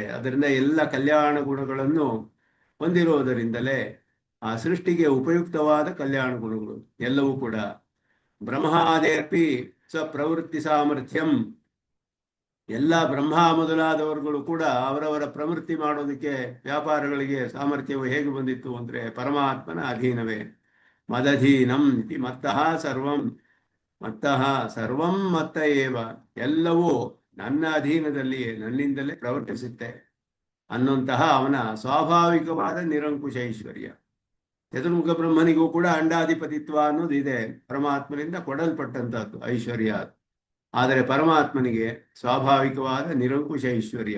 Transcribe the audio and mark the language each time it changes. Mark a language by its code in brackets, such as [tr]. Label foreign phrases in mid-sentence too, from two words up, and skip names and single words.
[kn] ಅದರಿಂದ ಎಲ್ಲ ಕಲ್ಯಾಣ ಗುಣಗಳನ್ನು ಹೊಂದಿರುವುದರಿಂದಲೇ ಆ ಸೃಷ್ಟಿಗೆ ಉಪಯುಕ್ತವಾದ ಕಲ್ಯಾಣ ಗುಣಗಳು ಎಲ್ಲವೂ ಕೂಡ [sa] ಬ್ರಹ್ಮಾದೇರ್ಪಿ ಸ ಪ್ರವೃತ್ತಿ ಸಾಮರ್ಥ್ಯಂ. [kn] ಎಲ್ಲ ಬ್ರಹ್ಮ ಮೊದಲಾದವರುಗಳು ಕೂಡ ಅವರವರ ಪ್ರವೃತ್ತಿ ಮಾಡೋದಕ್ಕೆ ವ್ಯಾಪಾರಗಳಿಗೆ ಸಾಮರ್ಥ್ಯವು ಹೇಗೆ ಬಂದಿತ್ತು ಅಂದರೆ ಪರಮಾತ್ಮನ ಅಧೀನವೇ. [sa] ಮದಧೀನಂ ಇತಿ ಮತ್ತಃ ಸರ್ವಂ, ಮತ್ತಃ ಸರ್ವಂ ಮತ್ತ ಏವ, [kn] ಎಲ್ಲವೂ ನನ್ನ ಅಧೀನದಲ್ಲಿಯೇ ನನ್ನಿಂದಲೇ ಪ್ರವರ್ತಿಸುತ್ತೆ ಅನ್ನುವಂತಹ ಅವನ ಸ್ವಾಭಾವಿಕವಾದ ನಿರಂಕುಶ ಐಶ್ವರ್ಯ. ಚತುರ್ಮುಖ ಬ್ರಹ್ಮನಿಗೂ ಕೂಡ ಅಂಡಾಧಿಪತಿತ್ವ ಅನ್ನೋದು ಇದೆ, ಪರಮಾತ್ಮನಿಂದ ಕೊಡಲ್ಪಟ್ಟಂತಹದ್ದು ಐಶ್ವರ್ಯ. ಆದರೆ ಪರಮಾತ್ಮನಿಗೆ ಸ್ವಾಭಾವಿಕವಾದ ನಿರಂಕುಶ ಐಶ್ವರ್ಯ.